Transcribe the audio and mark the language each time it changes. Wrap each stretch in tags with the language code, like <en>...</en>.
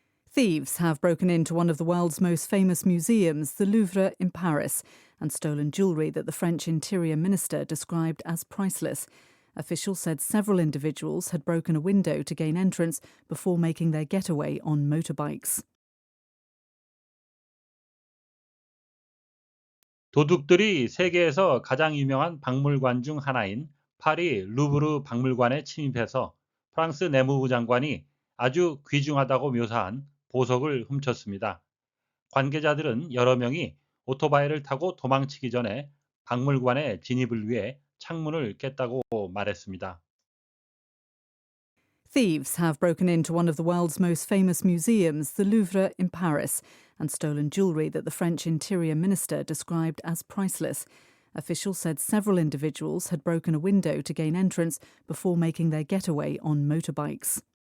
<en>Thieves have broken into one of the world's most famous museums, the Louvre in Paris, and stolen jewellery that the French Interior Minister described as priceless. Officials said several individuals had broken a window to gain entrance before making their getaway on motorbikes.</en> <ko>도둑들이 세계에서 가장 유명한 박물관 중 하나인 파리 루브르 박물관에 침입해서 프랑스 내무부 장관이 아주 귀중하다고 묘사한 보석을 훔쳤습니다. 관계자들은 여러 명이 오토바이를 타고 도망치기 전에 박물관에 진입을 위해 창문을 깼다고 말했습니다.</ko> <en>Thieves have broken into one of the world's most famous museums, the Louvre in Paris, and stolen jewellery that the French Interior Minister described as priceless. Officials said several individuals had broken a window to gain entrance before making their getaway on motorbikes.</en>